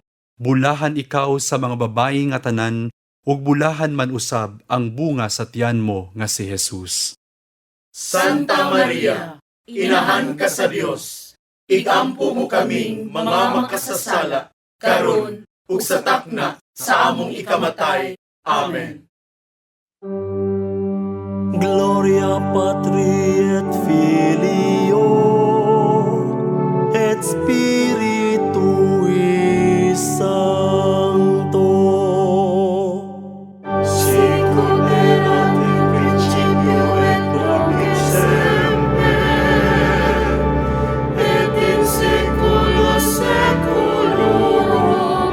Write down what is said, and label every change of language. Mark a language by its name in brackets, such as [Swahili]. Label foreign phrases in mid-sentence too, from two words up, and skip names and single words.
[Cebuano] Bulahan ikaw sa mga babayi nga tanan, ug bulahan man usab ang bunga sa tiyan mo nga si Jesus. Santa Maria, inahan ka sa Dios. Igampo mo kaming mga makasasala, karon ug sa takna sa among ikamatay. Amen. [Latin] Gloria Patri et Filio et Spiritui Sancto. Sicut erat in principio et nunc et semper, et in saecula saeculorum.